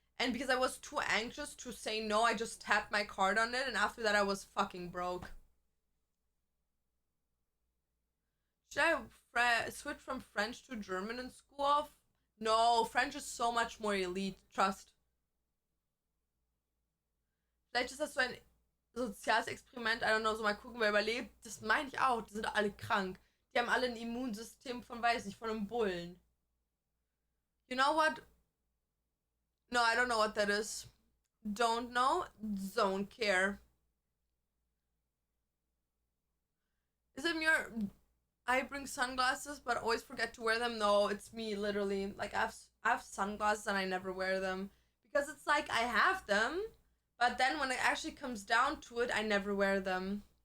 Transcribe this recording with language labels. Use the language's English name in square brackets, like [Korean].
[English] And because I was too anxious to say no, I just tapped my card on it, and after that I was fucking broke. Should I switch from French to German in school? No, French is so much more elite. Trust. [German] Vielleicht ist das so ein soziales Experiment. [English] I don't know, [German] so mal gucken, wer überlebt. Das meine ich auch. Die sind alle krank. Die haben alle ein Immunsystem von, weiß nicht, von einem Bullen. [English] You know what? No, I don't know what that is. Don't know. Don't care. Is it your? I bring sunglasses, but always forget to wear them. No, it's me, literally. Like I have sunglasses and I never wear them because it's like I have them, but then when it actually comes down to it, I never wear them.